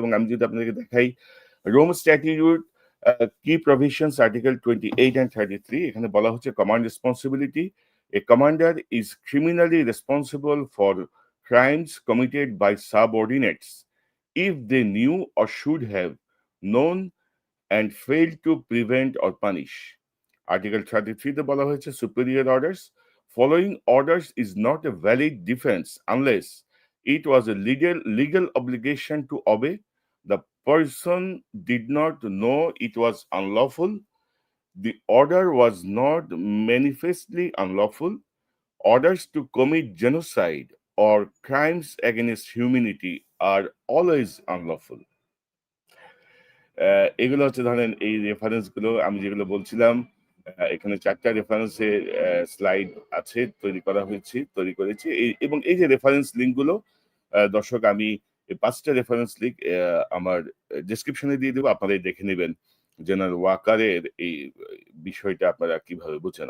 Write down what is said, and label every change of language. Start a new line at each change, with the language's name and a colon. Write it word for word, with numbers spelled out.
Bangla: এবং আমি যদি আপনাদেরকে দেখাই
English: Rome Statute key provisions, article twenty eight and thirty three,
Bangla: এখানে বলা হচ্ছে
English: Command responsibility, a commander is criminally responsible for crimes committed by subordinates if they knew or should have known and failed to prevent or punish. Article thirty-three, the
Bangla: bola hoyeche
English: superior orders. Following orders is not a valid defense unless it was a legal legal obligation to obey, the person did not know it was unlawful, the order was not manifestly unlawful, orders to commit genocide or crimes against humanity are always unlawful.
Bangla: এগুলো হচ্ছে ধরেন এই রেফারেন্সগুলো আমি যেগুলো বলছিলাম, এখানে চারটা রেফারেন্সের স্লাইড আছে, তৈরি করা হয়েছে, তৈরি করেছি। এবং এই যে রেফারেন্স লিঙ্কগুলো দর্শক, আমি পাঁচটা রেফারেন্স লিঙ্ক আমার ডেসক্রিপশনে দিয়ে দেবো, আপনারাই দেখে নেবেন জেনারেল ওয়াকারের এই বিষয়টা আপনারা কিভাবে বুঝছেন।